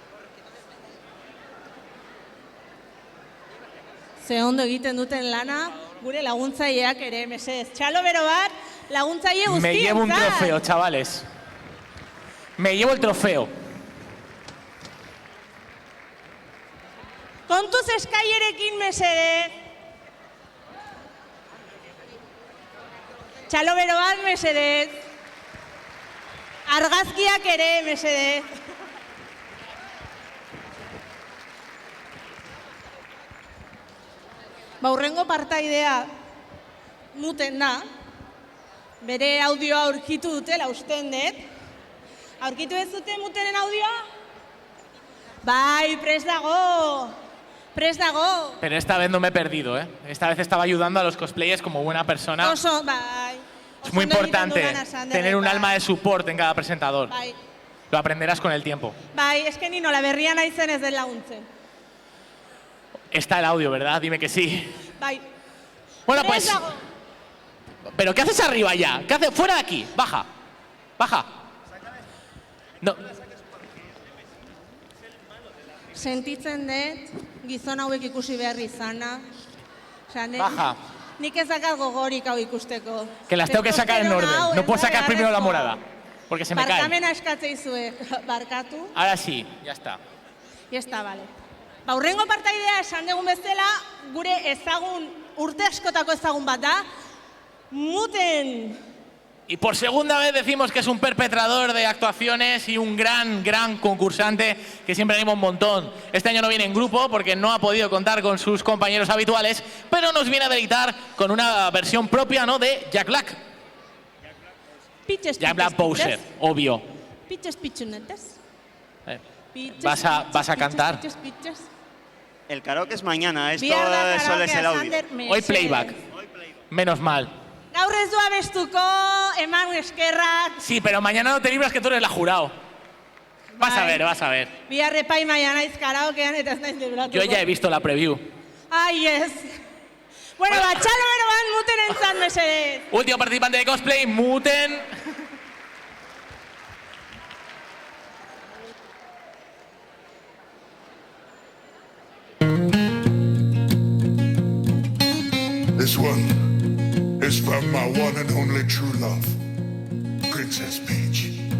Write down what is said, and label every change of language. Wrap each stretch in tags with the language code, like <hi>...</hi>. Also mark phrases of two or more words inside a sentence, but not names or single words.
<eu>Ze ondo egiten duten lana, gure laguntzaileak ere, mesedez. Txalo bero bat, laguntzaile guztientzat.</eu> <es>Me llevo un trofeo, chavales. Me llevo el trofeo.</es> <eu>Kontuz eskaierekin, mesedez. Txalo bero bat, mesedez. Argazkiak ere, mesedez. Baurrengo partaidea muten da. Bere audioa aurkitu dutela usten dut. Aurkitu ez dute mutenen audioa? Bai, prest dago. Prest dago.</eu> <es>Pero esta vez no me he perdido, ¿eh? Esta vez estaba ayudando a los cosplayers como buena persona.</es> <eu>Oso, bai.</eu> <es>Es muy importante tener un alma de support en cada presentador.</es> <eu>Bai.</eu> <es>Lo aprenderás con el tiempo.</es> <eu>Bai, eske ni nola berria naizen ez den laguntzen.</eu> <es>Está el audio, ¿verdad? Dime que sí.</es> <eu>Bai.</eu> <es>Bueno,</es> <eu>Prest</eu> <es>pues...</es> <eu>dago.</eu> <es>¿Pero qué haces arriba ya? ¿Qué haces? Fuera de aquí. Baja. Baja. No.</es> <eu>Sentitzen dut, gizon hauek ikusi behar izana.</eu> <es>Osea, Baja.</es> <eu>Nik ez dakat gogorik hau ikusteko.</eu> <es>Que las tengo que sacar en orden. No puedo sacar primero la morada. Porque se me cae.</es> <eu>Barkamena eskatzei zue. Barkatu.</eu> <es>Ahora sí, ya está. Ya está, vale.</es> <eu>Ba, hurrengo partaidea esan dugun bezala, gure ezagun, urte askotako ezagun bat da, muten.</eu> <es>Y por segunda vez decimos que es un perpetrador de actuaciones y un gran concursante que siempre anima un montón. Este año no viene en grupo porque no ha podido contar con sus compañeros habituales, pero nos viene a deleitar con una versión propia, ¿no?, de Jack Black. Jack Black Bowser, obvio. Piches, pichunetes. Vas a cantar. El karaoke es mañana, esto</es> <eu>Biarda</eu> <es>solo es el audio. Hoy playback. Menos mal.</es> <eu>Gaur ez du abestuko, eman eskerrak.</eu> <es>Sí, pero mañana no te libras que tú eres la jurado. Vas a ver, vas a ver.</es> <eu>Bihar epaimaia naiz karaokean eta ez naiz libratuko.</eu> <es>Yo ya he visto la preview.</es> <eu>Ai, ez. Bueno, batxalo bero ban muten entzat, mesedez.</eu> <es>Último participante de cosplay, Muten.</es> <en>This one is from my one and only true love, Princess Peach.</en>